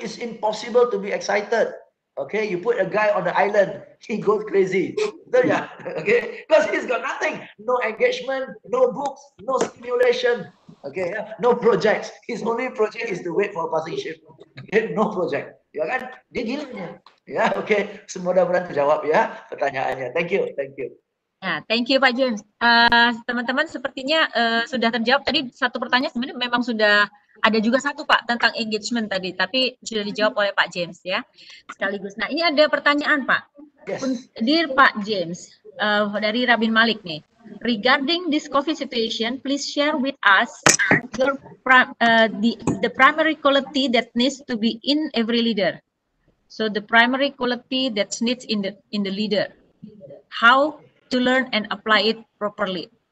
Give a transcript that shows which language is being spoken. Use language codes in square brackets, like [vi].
[en] It's impossible to be excited. Okay, you put a guy on the island, he goes crazy. [id] Betul ya? [en] Okay, because he's got nothing, no engagement, no books, no stimulation. Okay, yeah? No projects. His only project is to wait for a passing ship. Okay, no project. [id] Ya kan? Dia gila dia. Ya, oke. Mudah-mudahan terjawab ya pertanyaannya. [en] Thank you, thank you. Ya, thank you Pak James. [id] Teman-teman sepertinya sudah terjawab. Tadi satu pertanyaan sebenarnya memang sudah ada juga satu Pak tentang engagement tadi, tapi sudah dijawab oleh Pak James ya. Sekaligus. Nah, ini ada pertanyaan Pak. [en] Yes. Dear [id] Pak James, dari Rabin Malik nih. [en] Regarding this COVID situation, please share with us the primary quality that needs to be in every leader. So the primary quality that needs in the leader. How to learn and apply it properly.